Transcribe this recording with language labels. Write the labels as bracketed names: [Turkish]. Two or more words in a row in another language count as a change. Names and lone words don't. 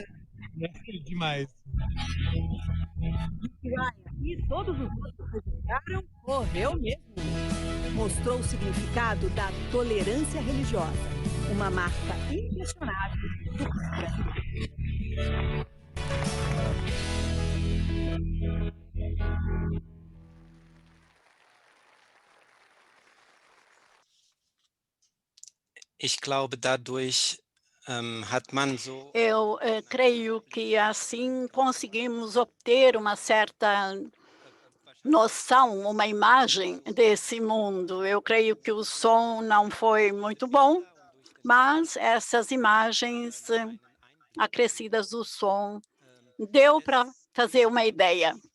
[Portuguese] É demais. E todos os outros que registraram, correu mesmo. Mostrou o significado da tolerância religiosa, uma marca inquestionável do brasileiro. [German] Ich glaube, dadurch hat man so [Portuguese] Eu creio que assim conseguimos obter uma certa noção, uma imagem desse mundo. Eu creio que o som não foi muito bom, mas essas imagens acrescidas do som deu para fazer uma ideia.